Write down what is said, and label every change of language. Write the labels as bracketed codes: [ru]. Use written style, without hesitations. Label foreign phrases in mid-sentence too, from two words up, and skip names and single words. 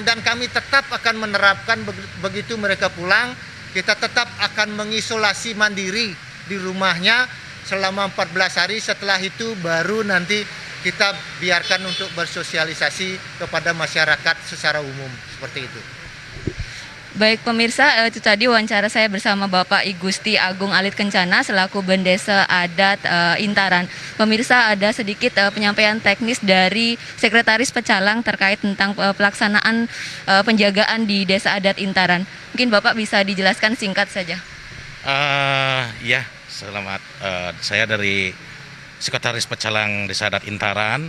[id] Dan kami tetap akan menerapkan begitu mereka pulang, kita tetap akan mengisolasi mandiri di rumahnya selama 14 hari. Setelah itu baru nanti kita biarkan untuk bersosialisasi kepada masyarakat secara umum, seperti itu. Baik pemirsa, itu tadi wawancara saya bersama Bapak I Gusti Agung Alit Kencana selaku Bendesa Adat Intaran. Pemirsa, ada sedikit penyampaian teknis dari Sekretaris Pecalang terkait tentang pelaksanaan penjagaan di Desa Adat Intaran. Mungkin Bapak bisa dijelaskan singkat saja. Ya, selamat. Saya dari Sekretaris Pecalang Desa Adat Intaran.